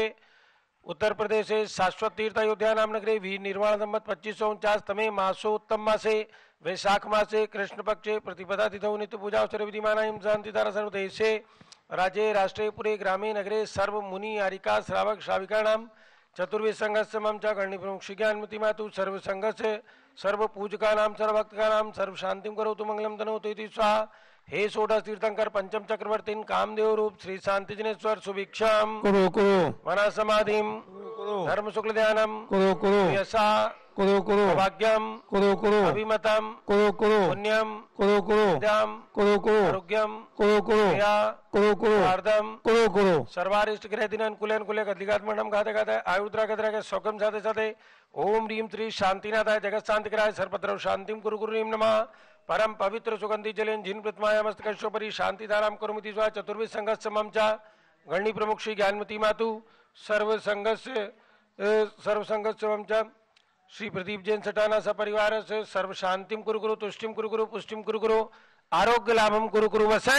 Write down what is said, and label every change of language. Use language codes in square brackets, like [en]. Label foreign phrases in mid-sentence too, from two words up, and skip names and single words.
[sa] उत्तर प्रदेशे शाश्वत तीर्थ अयोध्या नाम नगरे वीर निर्वाण संवत 2549 तमे मासोत्तम मासे वैशाख मासे कृष्ण पक्षे प्रतिपदा तिथौ नित्य पूजा अवसरे विधिमानायं शांतिधारा सर्वदेशे राज्ये राष्ट्रे पुरे ग्रामे नगरे सर्व मुनि आरिका श्रावक श्राविकाणां चतुर्वेद संघस्य मम च गण्य प्रमुख श्री ज्ञानमती मातु सर्व संघस्य सर्व पूजकानां सर्व भक्तकानां सर्व शांतिं करोतु मंगलम तनोतु इति स्वाहा। हे षोडश तीर्थंकर पंचम चक्रवर्तीन कामदेव रूप श्री शांति जिनेश्वर सुभिक्षाम करो करो मना समाधिम धर्म शुक्ल ध्यानम करो करो यशा करो करो भाग्यम करो करो अभिमतम करो करो पुण्यम करो करो विद्याम करो करो आरोग्यम करो करो क्रिया करो करो शारदम करो करो सर्वारिष्ट ग्रह दिन अनुकूल अनुकूल अधिघात मंडम घाते घाते आयुद्रा गद्रा के सौगम साथे साथे ओम ह्रीं श्री शांतिनाथाय जगत शांति कराय सर्वत्र शांतिम कुरु गुरु नमः परम पवित्र सुगंधि जलेन जिन प्रतिमाया मस्तकेश्वरी शांति धाराम कुरुमिति स्वा चतुर्वेद संघस्य मम च गणी प्रमुख श्री ज्ञानमती मातु सर्व संघस्य मम च श्री प्रदीप जैन सटाना सपरिवार से सर्व शांतिम कुरु गुरु तुष्टिम कुरु गुरु पुष्टिम कुरु गुरु आरोग्य लाभम कुरु कुरु वसट